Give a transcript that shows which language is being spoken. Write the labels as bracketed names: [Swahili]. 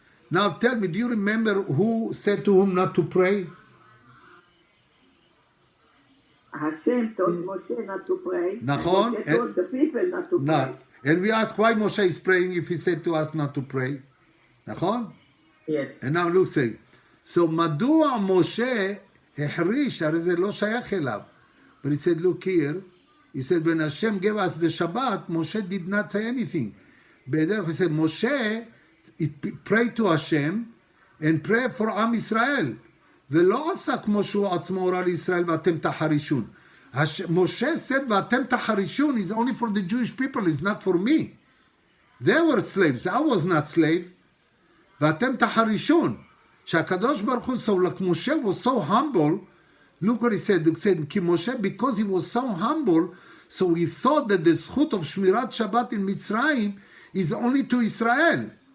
[English] Now tell me, do you remember who said to whom not to pray? Hashem told Moshe not to pray. Nachon. Moshe told the people not to pray. No. And we ask why Moshe is praying if he said to us not to pray. Nachon? Yes. And now look, say, so [Hebrew] מדוע משה החריש, הרי זה לא שייך אליו. [English] But he said, look here, he said, when Hashem gave us the Shabbat, Moshe did not say anything. Better, he said, Moshe prayed to Hashem and pray for Am Israel. [Hebrew] ולא עשה כמו שהוא עצמו הורה לישראל ואתם תחרישון. [English] Moshe said, [Hebrew] ואתם תחרישון [English] is only for the Jewish people, it's not for me. They were slaves, I was not slave. [Hebrew] ואתם תחרישון. שהקדוש ברוך הוא, [English] so like Moshe was so humble, look what he said, כי Moshe, because he was so humble, so he thought that the zchut of Shmirat Shabbat in Mitzrayim is only to Israel.